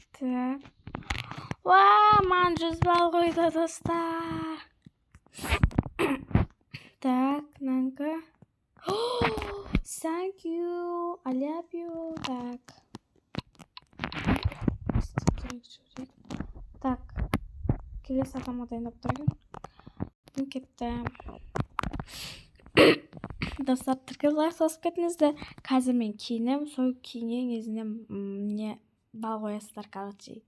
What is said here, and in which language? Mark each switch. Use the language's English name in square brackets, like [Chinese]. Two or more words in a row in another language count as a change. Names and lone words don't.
[Kazakh] Так. Маған 100 балл қойды достар. [English] Thank you. I love you. [Kazakh] Так. Келесі адамға дайындап тұрайын. Мен кеттім. Достар, тіркеліп лайк басып кетіңіздер. Қазір мен киінем, сол киінген кезінде не бал қоясыздар, короче.